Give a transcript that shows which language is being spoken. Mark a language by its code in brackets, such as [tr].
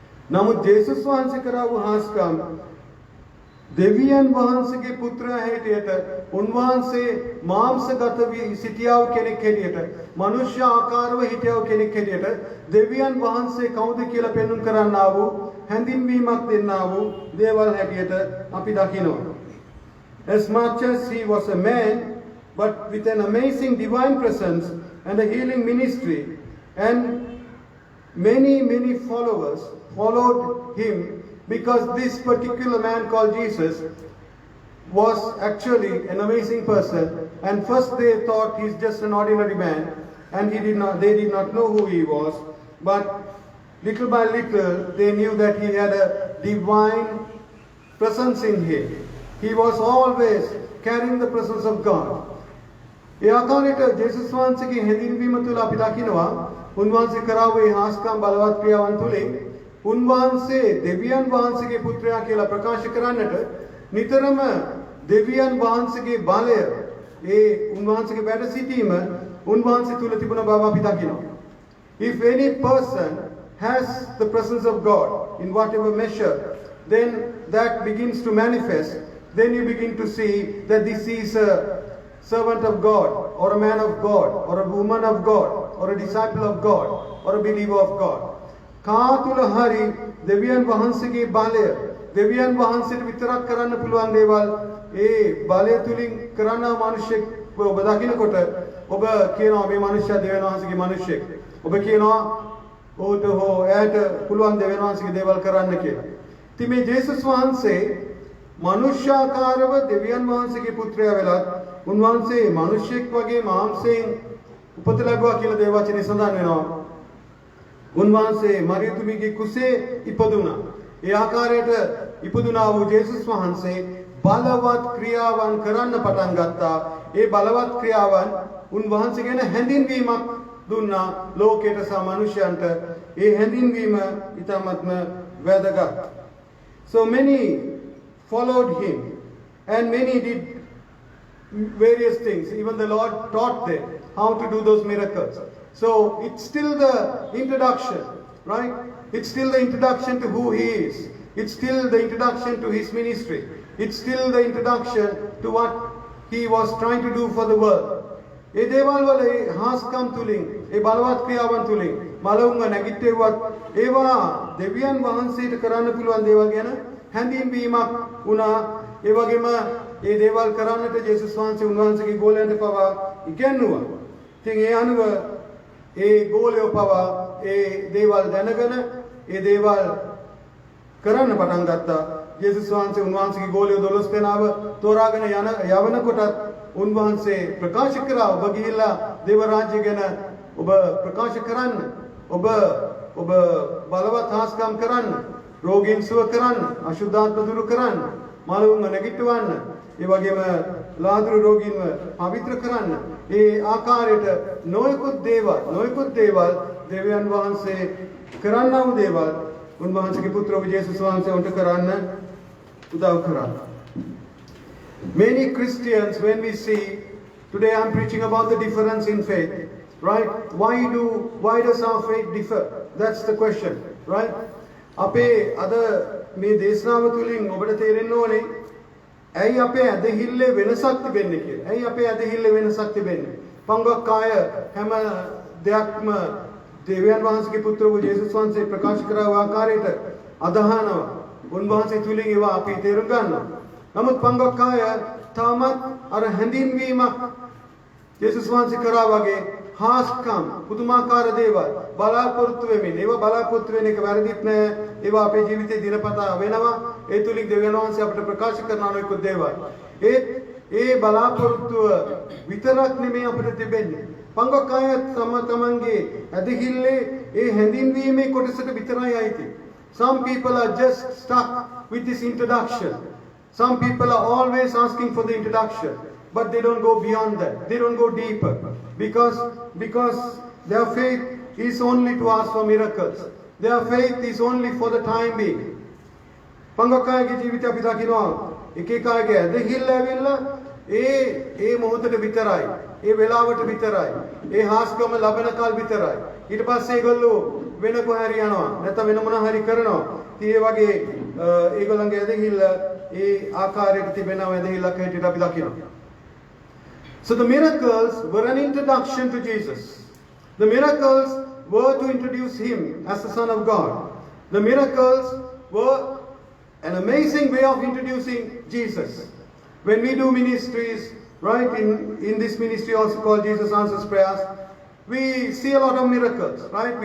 [si] නමුත් ජේසුස් වහන්සේ කරා වූ හාස්කම් දෙවියන් වහන්සේගේ පුත්‍රයා හැටියට උන්වහන්සේ මාංශගත වී සිටියා වූ කෙනෙක් හැටියට, මනුෂ්‍ය ආකාරව හිටියා වූ කෙනෙක් හැටියට දෙවියන් වහන්සේ කවුද කියලා පෙන්වන්න කරන්නා වූ හැඳින්වීමක් දෙන්නා වූ දේවල් හැටියට අපි දකිනවා. [en] As much as he was a man, but with an amazing divine presence and a healing ministry, and many followers followed him, because this particular man called Jesus was actually an amazing person, and first they thought he's just an ordinary man, and they did not know who he was, but little by little they knew that he had a divine presence in him. He was always carrying the presence of God. [si] ඒ ආකාරයට ජේසුස් වහන්සේගේ හැඳින්වීම තුළ අපි දකිනවා උන්වහන්සේ කරා වූ හාස්කම් බලවත් ක්‍රියාවන් තුළින් උන්වහන්සේ දෙවියන් වහන්සේගේ පුත්‍රයා කියලා ප්‍රකාශ කරන්නට නිතරම දෙවියන් වහන්සේගේ බලය, ඒ උන්වහන්සේගේ වැඩ සිටීම උන්වහන්සේ තුල තිබුණ බව අපි දකිනවා. [en] If any person has the presence of God in whatever measure, then that begins to manifest. Then you begin to see that this is a servant of God, or a man of God, or a woman of God, or a disciple of God, or a believer of God. [si] කා තුල හරි දෙවියන් වහන්සේගේ බලය, දෙවියන් වහන්සේට විතරක් කරන්න පුළුවන් දේවල් ඒ බලය තුලින් කරන මිනිසෙක් ඔබ දකින්නකොට ඔබ කියනවා මේ මිනිස්සයා දෙවියන් වහන්සේගේ මිනිසෙක්. ඔබ කියනවා ඔහුට හෝ එයාට පුළුවන් දෙවියන් වහන්සේගේ දේවල් කරන්න කියලා. ඉතින් මේ ජේසුස් වහන්සේ මනුෂ්‍යාකාරව දෙවියන් වහන්සේගේ පුත්‍රයා වෙලත් උන්වහන්සේ මිනිසෙක් වගේ මාංශයෙන් උපත ලැබුවා කියලා දේව වචනේ සඳහන් වෙනවා. උන්වහන්සේ මරියතුමිගේ කුසේ ඉපදුණා. ඒ ආකාරයට ඉපදුනා වූ ජේසුස් වහන්සේ බලවත් ක්‍රියාවන් කරන්න පටන් ගත්තා. ඒ බලවත් ක්‍රියාවන් උන්වහන්සේ ගැන හැඳින්වීමක් දුන්නා ලෝකයට සහ මනුෂ්‍යයන්ට. ඒ හැඳින්වීම ඊටමත්ම වැදගත්. [en] So many followed him, and many did various things. Even the Lord taught them how to do those miracles. So it's still the introduction, right? It's still the introduction to who he is. It's still the introduction to his ministry. It's still the introduction to what he was trying to do for the world. [si] ඒ දේවල් වල ඒ හාස්කම් තුලින්, ඒ බලවත් ක්‍රියාවන් තුලින් මලවුන්ව නැගිට්ටෙව්වත් ඒවා දෙවියන් වහන්සේට කරන්න පුළුවන් දේවල් ගැන හැඳින්වීමක් වුණා. ඒ වගේම ඒ දේවල් කරන්නට ජේසුස් වහන්සේ උන්වහන්සේගේ ගෝලයන්ට පවා ඉගැන්නුවා. ඉතින් ඒ අනුව ඒ ගෝලයෝ පවා ඒ දේවල් දැනගෙන ඒ දේවල් කරන්න පටන් ගත්තා. යේසුස් වහන්සේ උන්වහන්සේගේ ගෝලියෝ 12 දෙනාව තෝරාගෙන යවනකොට උන්වහන්සේ ප්‍රකාශ කරා ඔබ ගිහිල්ලා දේව රාජ්‍ය ගැන ඔබ ප්‍රකාශ කරන්න. ඔබ බලවත් හාස්කම් කරන්න. රෝගීන් සුව කරන්න. අශුද්ධාත්ම දුරු කරන්න. මලවුන්ව නැගිටවන්න. ඒ වගේම ලාදුරු රෝගීන්ව පවිත්‍ර කරන්න. ඒ ආකාරයට නොයෙකුත් දේවල් දෙවියන් වහන්සේ කරන්නා වූ දේවල් උන්වහන්සේගේ පුත්‍ර ඔබ යේසුස් වහන්සේ උන්ට කරන්න උදව් කරා. [en] Many Christians, when we see today, I'm preaching about the difference in faith, right? Why does our faith differ? That's the question, right? [si] අපේ අද මේ දේශනාව තුළින් ඔබට තේරෙන්න ඕනේ ඇයි අපේ ඇදහිල්ලේ වෙනසක් තිබෙන්නේ කියලා. ඇයි අපේ ඇදහිල්ලේ වෙනසක් තිබෙන්නේ? පංගක් අය හැම දෙයක්ම දෙවියන් වහන්සේගේ පුත්‍ර වූ යේසුස් වහන්සේ ප්‍රකාශ කරා ආකාරයට අදහනවා. උන්වහන්සේ තුලින් ඒවා අපි තේරුම් ගන්නවා. නමුත් පංගක් අය තාමත් අර හැඳින්වීමක් යේසුස් වහන්සේ කරා වගේ හාස්කම් පුදුමාකාර දේවල් බලාපොරොත්තු වෙමින් ඒවා බලාපොරොත්තු වෙන එක වැරදිත් නෑ. ඒවා අපේ ජීවිතේ දිනපතා වෙනවා. ඒ තුලින් දෙවියන් වහන්සේ අපිට ප්‍රකාශ කරන අනෙකුත් දේවල්. ඒ බලාපොරොත්තුව විතරක් නෙමෙයි අපිට තිබෙන්නේ. පංගක් අය තමන්ගේ ඇදහිල්ලේ ඒ හැඳින්වීමේ කොටසට විතරයි අයිති. [en] Some people are just stuck with this introduction. Some people are always asking for the introduction, but they don't go beyond that. They don't go deeper because their faith is only to ask for miracles. Their faith is only for the time being. [si] පංගක් අයගේ ජීවිතය අපි දකිනවා එක එක අයගේ ඇදහිල්ල ඇවිල්ලා ඒ මොහොතට විතරයි. ඒ වෙලාවට විතරයි. ඒ හාස්කම ලබන කාල විතරයි. ඊට පස්සේ ඒගොල්ලෝ වෙන කොහරි යනවා. නැත්නම් වෙන මොන හරි කරනවා. ඉතින් ඒ වගේ ඒගොල්ලන්ගේ ඇදහිල්ල ඒ ආකාරයට තිබෙනවා ඇදහිල්ලක් හැටියට අපි දකිනවා. [en] So the miracles were an introduction to Jesus. The miracles were to introduce him as the Son of God. The miracles were an amazing way of introducing Jesus. When we do ministries, right, in this ministry also called Jesus Answers Prayers, we see a lot of miracles, right?